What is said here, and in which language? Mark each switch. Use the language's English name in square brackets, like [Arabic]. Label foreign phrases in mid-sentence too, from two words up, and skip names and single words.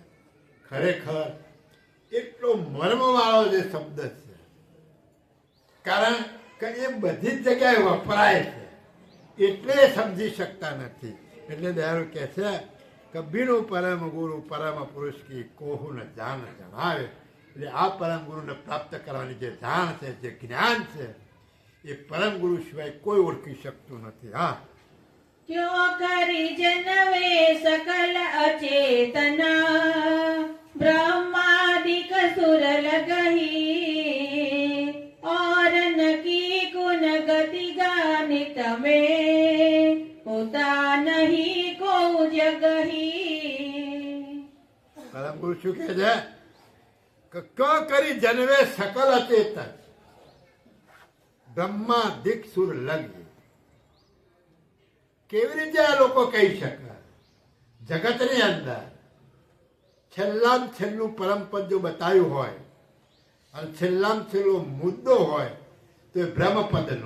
[Gujarati] ખરેખર એટલો મર્મવાળો જે શબ્દ છે, કારણ કે એ બધી જ જગ્યાએ વપરાય છે એટલે સમજી શકતા નથી. એટલે દયાળુ કહે છે કે [Hindi] बिनु परम गुरु परम पुरुष की कोहु न जान जनावे. [Gujarati] એટલે આ પરમ ગુરુને પ્રાપ્ત કરવાની જે જાણ છે, જે જ્ઞાન છે એ પરમ ગુરુ સિવાય કોઈ ઓળખી શકતું નથી. હા, [Hindi] क्यों करी जनवे सकल अचेतन ब्रह्मादिक सुर लगही और नकी कुन गति गानित में होता नहीं को जगही. [Gujarati] પરમ ગુરુ શું કહે છે કે [Hindi] क्यां करी जन्मे सकल अचेतन ब्रह्मा दिक सुर लगी. [Gujarati] કેવી રીતે આ લોકો કહી શકે? જગતની અંદર છેલ્લામાં છેલ્લું પરમપદ જો બતાવ્યું હોય અને છેલ્લામાં છેલ્લો મુદ્દો હોય તો એ બ્રહ્મપદનો.